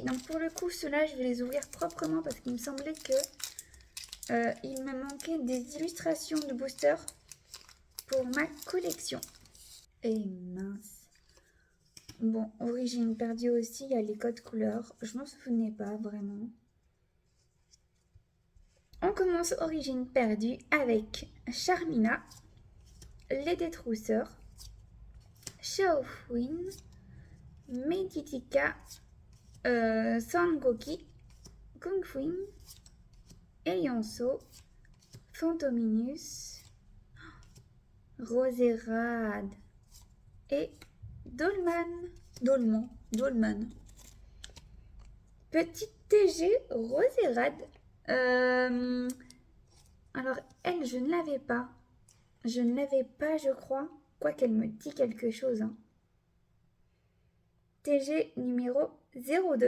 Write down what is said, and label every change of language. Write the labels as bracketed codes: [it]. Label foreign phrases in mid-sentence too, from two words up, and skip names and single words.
[fr] Donc, pour le coup, ceux-là, je vais les ouvrir proprement parce qu'il me semblait que il me manquait des illustrations de boosters pour ma collection. Et mince. Bon, origine perdue aussi, il y a les codes couleurs. Je m'en souvenais pas vraiment. On commence origine perdue avec Charmina, les Détrousseurs, Xiaofuin, Meditica, Sangoki, Kungfuin, Elionso, Fantominus, Roserade et Dolman. Petite TG Roserade. Alors, elle, je ne l'avais pas. Je crois. Quoi qu'elle me dit quelque chose. Hein. TG numéro 02.